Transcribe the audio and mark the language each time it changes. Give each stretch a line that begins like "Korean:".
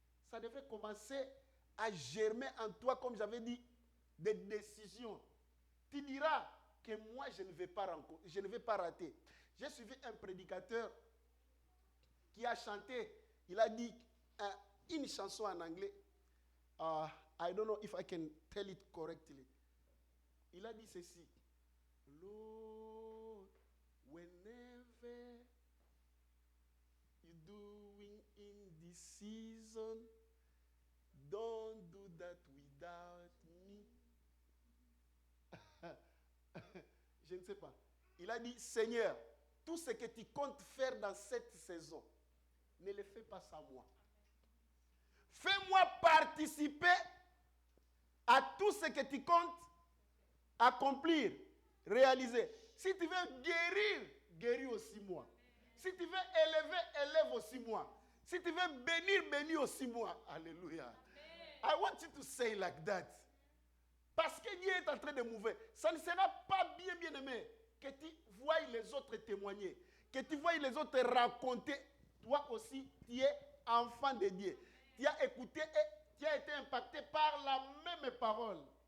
French: Ça devait commencer à germer en toi, comme j'avais dit, des décisions. Tu diras que moi, je ne vais pas rater. J'ai suivi un prédicateur qui a chanté, il a dit une chanson en anglais.
English: I don't know if I can tell it correctly.
French: Il a dit ceci.
English: Lord, whenever you're doing in this season, don't do that without me.
French: Je ne sais pas. Il a dit, Seigneur, tout ce que tu comptes faire dans cette saison, ne le fais pas sans moi. Fais-moi participer à tout ce que tu comptes accomplir, réaliser. Si tu veux guérir, guéris aussi moi. Si tu veux élever, élève aussi moi. Si tu veux bénir, bénis aussi moi. Alléluia.
English: I want you to say like that.
French: Parce que Dieu est en train de mouver. Ça ne sera pas bien aimé que tu vois les autres témoigner. que tu vois les autres raconter, toi aussi, tu es enfant de Dieu. Tu as écouté et tu as été impacté par la même parole.